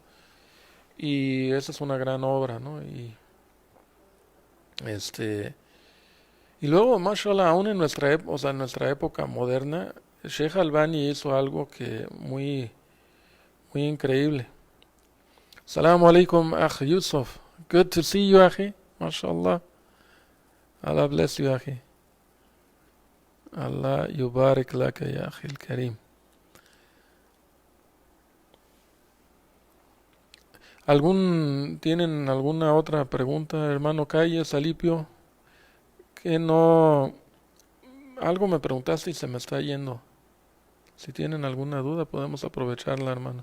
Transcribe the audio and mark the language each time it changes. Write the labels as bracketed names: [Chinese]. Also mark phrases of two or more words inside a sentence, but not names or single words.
[Spanish] Y esa es una gran obra, ¿no? Este, y luego, mashallah, aún o sea, en nuestra época moderna, Sheikh Albani hizo algo que muy increíble. [Arabic] السلام عليكم، أخ يوسف. [English] Good to see you, Akhi. Mashallah. Allah bless you, Akhi. [Arabic] الله يبارك لك، يا أخي الكريم. [Spanish] ¿Tienen alguna otra pregunta, hermano Calles, Alipio? Que no... Algo me preguntaste y se me está yendo. Si tienen alguna duda podemos aprovecharla, hermano.